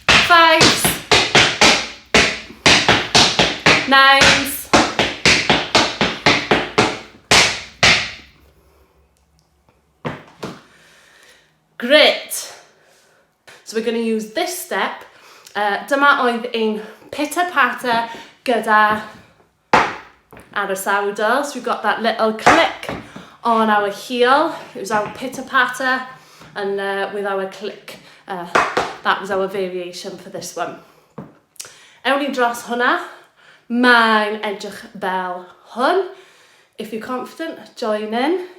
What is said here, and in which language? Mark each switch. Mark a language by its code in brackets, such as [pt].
[en] 5s, 9s, great. So we're going to use this step. [cy] Dyma oedd ein pitter-patter gyda ar y sawdl. [en] So we've got that little click on our heel. It was our pitter-patter, and with our click, that was our variation for this one. [cy] Ewn ni dros hwnna. Mae'n edrych fel hwn. [en] If you're confident, join in.